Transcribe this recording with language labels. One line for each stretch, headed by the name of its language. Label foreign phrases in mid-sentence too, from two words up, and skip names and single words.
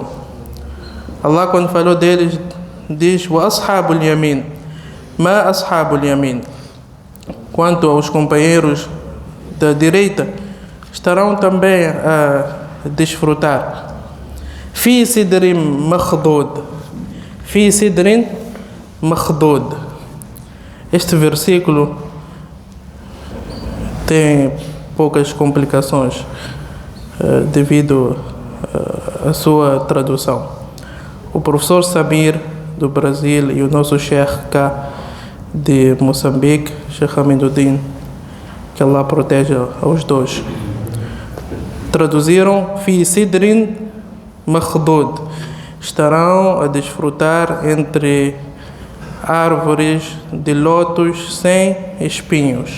Portuguese: Allah, quando falou deles, diz:
Arabic: وأصحاب اليمين ما أصحاب اليمين.
Portuguese: Quanto aos companheiros da direita, estarão também a desfrutar.
Arabic: في سدر مخضود في سدر مخضود.
Portuguese: Este versículo tem poucas complicações devido à sua tradução. O professor Samir do Brasil e o nosso Sheikh cá de Moçambique, Sheikh Aminuddin, que Allah proteja aos dois, traduziram
Arabic: في سدر مخضود,
Portuguese: estarão a desfrutar entre árvores de lótus sem espinhos.